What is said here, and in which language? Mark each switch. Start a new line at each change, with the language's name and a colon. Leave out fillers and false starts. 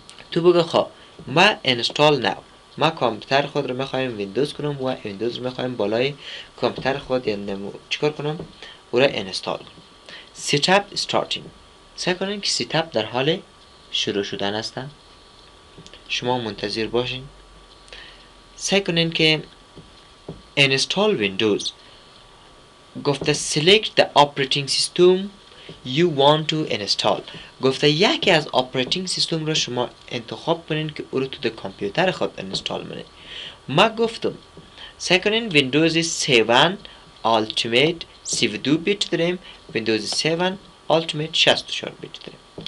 Persian: تو بگو خب ما اینستال ناو، ما کامپیوتر خود رو میخوایم ویندوز کنم و ویندوز رو میخوایم بالای کامپیوتر خود یعنی چیکار کنم؟ او را اینستال کنم. ست اپ استارتینگ. سعی کنین که ست اپ در حال شروع شدن است. شما منتظر باشین. سعی کنین که اینستال ویندوز. گفته
English: select the operating system you want to install.
Persian: گفته یکی از operating سیستم را شما انتخاب کنین که او رو تو کامپیوتر خود اینستال کنین. ما گفتم سعی کنین ویندوز 7 Ultimate 32 بیت داریم، ویندوز 7 Ultimate 64 بیت داریم.